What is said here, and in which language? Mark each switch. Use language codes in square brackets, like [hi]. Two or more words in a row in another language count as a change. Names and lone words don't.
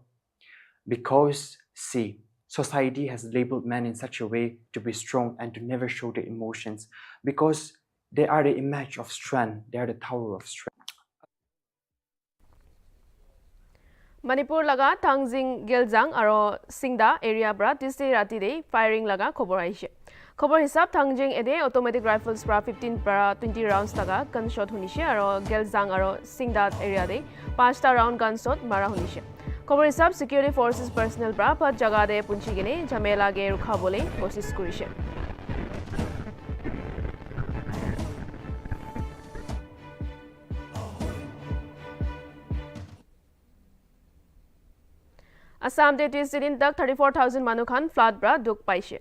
[en] Because, see, society has labeled men in such a way to be strong and to never show their emotions, because they are the image of strength, they are the tower of strength. [nag] Manipur laga Tangjing Giljang aro Singda area bra Tuesday rati de firing laga khobor aise. Khobor hisab Tangjing ede [en] automatic rifles [nag] bra 15 para 20 rounds laga gunshot hunise aro Giljang aro Singda area de 5 ta round gunshot mara hunise. Khobor hisab [en] security forces personnel [nag] bra phat jaga de punchi gine jhamela ge rukha bole kosis kurise. Assam de Tuesday din tak 34,000 manu khan flood bra duk paise.